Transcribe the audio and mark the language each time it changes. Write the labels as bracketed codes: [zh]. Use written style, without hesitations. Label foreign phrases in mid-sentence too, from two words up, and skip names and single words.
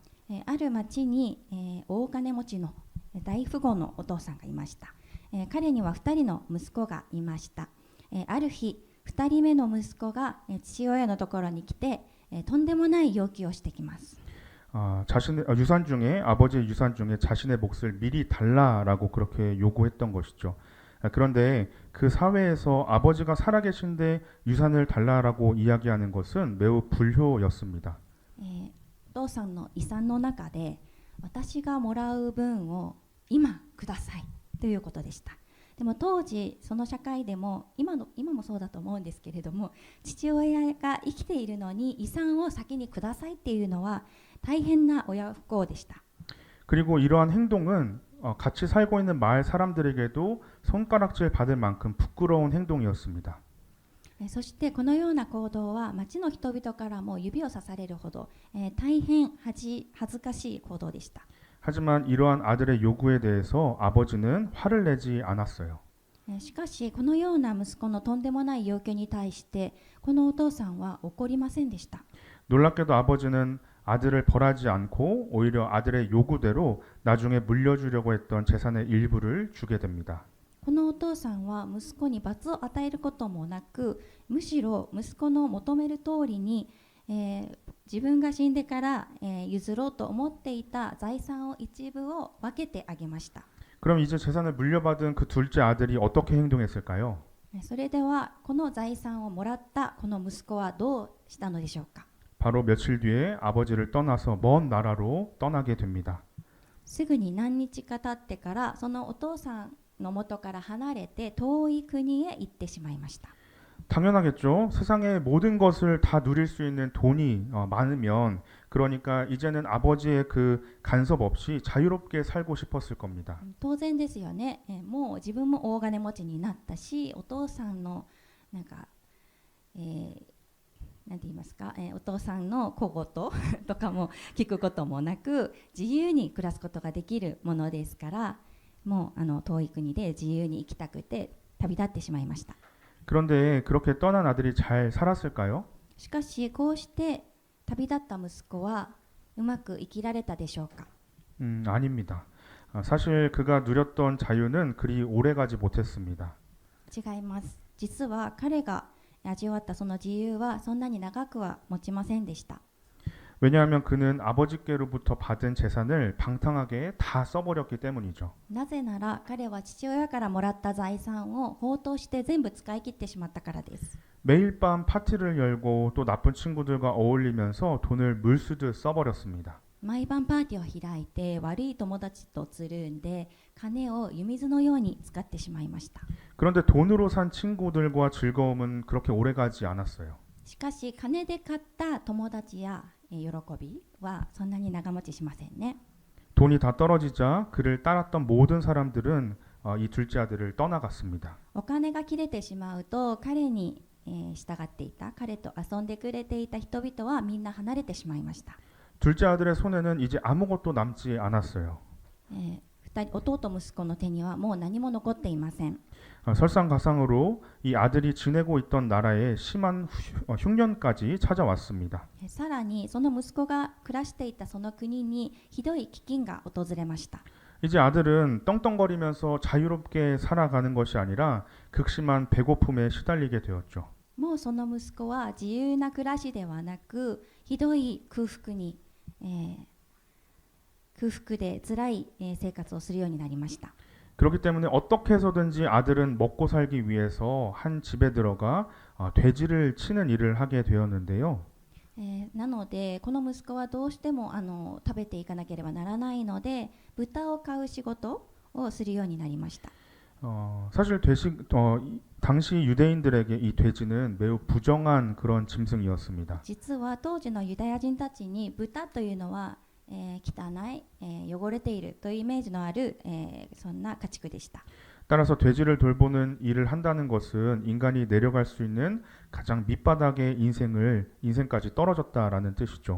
[ja] ある町に、大金持ちの大富豪のお父さんがいました。彼には2人の息子がいました。ある日2人目の息子が父親のところに来て、とんでもない要求をしてきます。 [ko] 자신의 유산 중에 아버지의 유산 중에 자신의 몫을 미리 달라라고 그렇게 요구했던 것이죠. 그런데 그 사회에서 아버지가 살아계신데 유산을 달라라고 이야기하는 것은 매우 불효였습니다. [ja] お父さんの遺産の中で私がもらう分を今くださいということでした。でも当時その社会でも今もそうだと思うんですけれども、父親が生きているのに遺産を先にくださいっていうのは大変な親不孝でした。 [ko] 그리고 이러한 행동은 같이 살고 있는 마을 사람들에게도 손가락질 받을 만큼 부끄러운 행동이었습니다. [ja] そしてこのような行動は町の人々からも指をさされるほど、大変恥ずかしい行動でした。 [ko] 하지만 이러한 아들의 요구에 대해서 아버지는 화를 내지 않았어요. [ja] しかしこのような息子のとんでもない要求に対してこのお父さんは怒りませんでした。 [ko] 놀랍게도 아버지는 아들을 벌하지 않고 오히려 아들의 요구대로 나중에 물려주려고 했던 재산의 일부를 주게 됩니다. [ja] このお父さんは息子に罰を与えることもなく、むしろ息子の求める通りに、自分が死んでから、譲ろうと思っていた財産を一部を分けてあげました。 [ko] 그럼 이제 재산을 물려받은 그 둘째 아들이 어떻게 행동했을까요? [ja] それではこの財産をもらったこの息子はどうしたのでしょうか。 [ko] 바로 며칠 뒤에 아버지를 떠나서 먼 나라로 떠나게 됩니다. [ja] すぐに何日か経ってからそのお父さんの元から離れて遠い国へ行ってしまいました。 [ko] 당연하겠죠. 세상의 모든 것을 다 누릴 수 있는 돈이 많으면 그러니까 이제는 아버지의 그 간섭 없이 자유롭게 살고 싶었을 겁니다. [ja] 当然ですよね。もう自分も大金持ちになったし、お父さんのなんか、 なんて言いますか、お父さんの小言とかも聞くこともなく自由に暮らすことができるものですから、もう遠い国で自由に生きたくて旅立ってしまいました。 [ko] 그런데 그렇게 떠난 아들이 잘 살았을까요? [ja] しかしこうして旅立った息子はうまく生きられたでしょうか。 [ko] 아닙니다. 사실 그가 누렸던 자유는 그리 오래가지 못했습니다. [ja] 違います。実は彼が味わったその自由はそんなに長くは持ちませんでした。 [ko] 왜냐하면 그는 아버지께로부터 받은 재산을 방탕하게 다 써버렸기 때문이죠. [ja] なぜなら彼は父親からもらった財産を放蕩して全部使い切ってしまったからです。 [ko] 매일 밤 파티를 열고 또 나쁜 친구들과 어울리면서 돈을 물쓰듯 써버렸습니다. [ja] 毎晩パーティーを開いて悪い友達とつるんで金を湯水のように使ってしまいました。 [ko] 그런데 돈으로 산 친구들과 즐거움은 그렇게 오래가지 않았어요. [ja] しかし金で買った友達や喜びはそんなに長持ちしませんね。 [ko] 돈이 다 떨어지자 그를 따랐던 모든 사람들은 이 둘째 아들을 떠나갔습니다. [ja] お金が切れてしまうと彼に従っていた、彼と遊んでくれていた人々はみんな離れてしまいました。 [ko] 둘째 아들의 손에는 이제 아무것도 남지 않았어요. [ja] 弟息子の手にはもう何も残っていません。 [ko] 설상가상으로 이 아들이 지내고 있던 나라에 심한 흉년까지 찾아왔습니다. [ja] さらにその息子が暮らしていたその国にひどい飢饉が訪れました。 [ko] 이제 아들은 떵떵거리면서 자유롭게 살아가는 것이 아니라 극심한 배고픔에 시달리게 되었죠. [ja] もうその息子は自由な暮らしではなくひどい空腹で辛い生活をするようになりました。 [ko] 그렇기 때문에 어떻게 해서든지 아들은 먹고 살기 위해서 한 집에 들어가 돼지를 치는 일을 하게 되었는데요. [ja] なのでこの息子はどうしても食べていかなければならないので豚を飼う仕事をするようになりました。 [ko] 사실 당시 유대인들에게 이 돼지는 매우 부정한 그런 짐승이었습니다. [ja] 実は当時のユダヤ人たちに豚というのは汚い、汚れているというイメージのある、そんな家畜でした。 [ko] 따라서 돼지를 돌보는 일을 한다는 것은 인간이 내려갈 수 있는 가장 밑바닥의 인생까지 떨어졌다라는 뜻이죠.